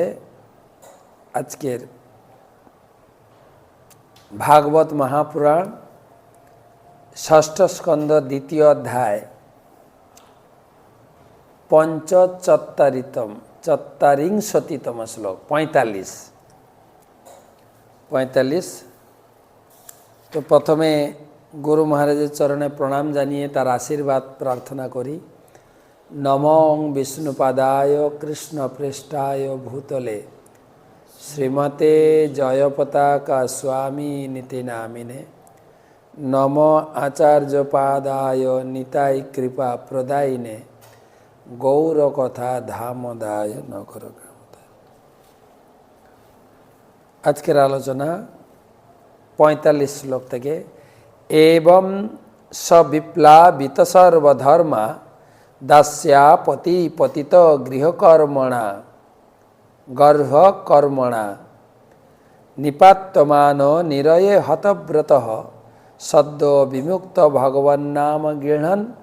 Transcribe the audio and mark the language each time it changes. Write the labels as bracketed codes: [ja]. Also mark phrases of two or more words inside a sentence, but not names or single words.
[bn] আজকের ভাগবত মহাপুরাণ ষষ্ঠ স্কন্ধ দ্বিতীয় অধ্যায় চত্বারিংশতিতম শ্লোক 45। তো প্রথমে গুরু মহারাজের চরণে প্রণাম জানিয়ে তার আশীর্বাদ প্রার্থনা করি। [sa] नमो विष्णुपादाय कृष्णप्रेष्ठाय भूतले श्रीमते जयपताका स्वामी नीति नामिने नमो आचार्यपादाय निताय कृपा प्रदायिने गौरकथा धामदाय नगर [bn] আজকের আলোচনা 45 শ্লোক থেকে [sa] एवं सविप्लावित सर्वधर्मा दास्या पति पतित गृहकर्मणा गर्भकर्मणा निपात्यमान निरये हतव्रतः सद्यो विमुक्त भगवन्नाम गृह्णन्